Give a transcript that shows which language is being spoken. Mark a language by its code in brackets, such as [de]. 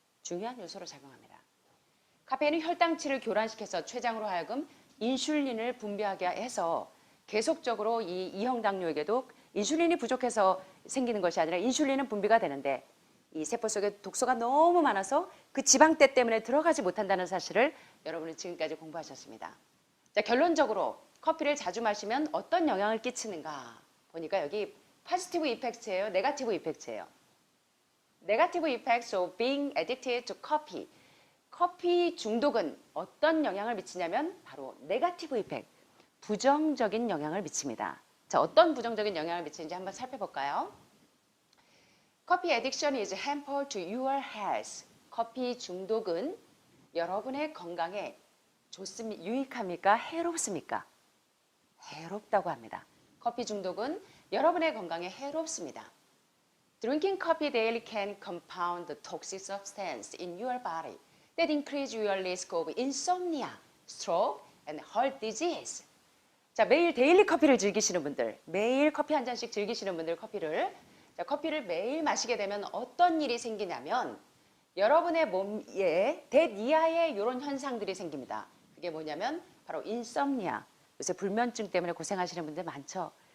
[ko] 중요한 요소로 작용합니다. 카페인은 혈당치를 교란시켜서 췌장으로 하여금 인슐린을 분비하게 해서 계속적으로 이 2형 당뇨에게도 인슐린이 부족해서 생기는 것이 아니라 인슐린은 분비가 되는데 이 세포 속에 독소가 너무 많아서 그 지방대 때문에 들어가지 못한다는 사실을 여러분은 지금까지 공부하셨습니다. 자, 결론적으로 커피를 자주 마시면 어떤 영향을 끼치는가 보니까 여기 positive effect예요, negative effect예요. [en] Negative effects of being addicted to coffee. [ko] 커피 중독은 어떤 영향을 미치냐면 바로 [en] negative effect, [ko] 부정적인 영향을 미칩니다. 자, 어떤 부정적인 영향을 미치는지 한번 살펴볼까요? [en] Coffee addiction is harmful to your health. [ko] 커피 중독은 여러분의 건강에 좋습니까? 유익합니까? 해롭습니까? 해롭다고 합니다. 커피 중독은 여러분의 건강에 해롭습니다. [en] Drinking coffee daily can compound the toxic substance in your body that increase your risk of insomnia, stroke, and heart disease. [ko] 자, 매일 데일리 커피를 즐기시는 분들, 매일 커피 한 잔씩 즐기시는 분들 커피를 매일 마시게 되면 어떤 일이 생기냐면 여러분의 몸에 대니아의 이런 현상들이 생깁니다. 그게 뭐냐면 바로 인썸니아. 요새 불면증 때문에 고생하시는 분들 많죠.